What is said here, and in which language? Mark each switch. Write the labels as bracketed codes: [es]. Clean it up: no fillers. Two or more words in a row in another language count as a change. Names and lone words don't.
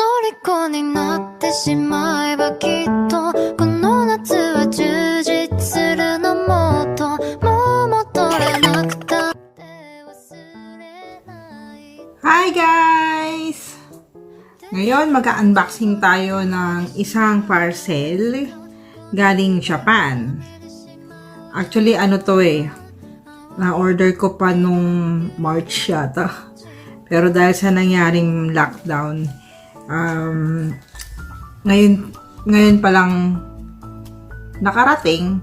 [ja] 虜になってしまえばきっとこの夏は充実するのもっともう戻れなくたって忘れない。 [en] Hi guys! [tl] Ngayon mag-unboxing tayo ng isang parcel galing Japan. Actually ano to na-order ko pa nung March yata. Pero dahil sa nangyaring lockdown, ngayon pa lang nakarating.